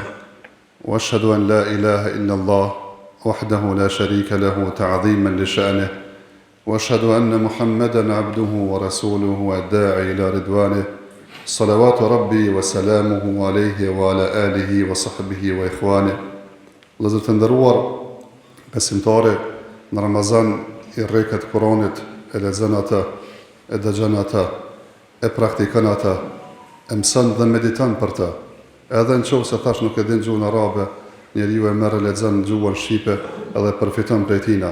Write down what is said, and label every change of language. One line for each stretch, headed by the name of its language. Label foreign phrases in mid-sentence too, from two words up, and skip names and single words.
Arabic: وأشهد أن لا إله إلا الله وحده لا شريك له تعظيما لشأنه وأشهد أن محمدا عبده ورسوله الداعي إلى رضوانه صلوات ربي وسلامه عليه وعلى آله وصحبه وإخوانه.
Albanian: Vëllezër të nderuar, besimtarë, në Ramazan I rreket Kur'anit, e lexon atë, e dëgjon atë, e praktikon atë, e mëson dhe mediton për të. Edhe në qovë se thash nuk e din gjuhën arabe, njeriu e merr e lexon gjuhën shqipe edhe përfiton prej tina.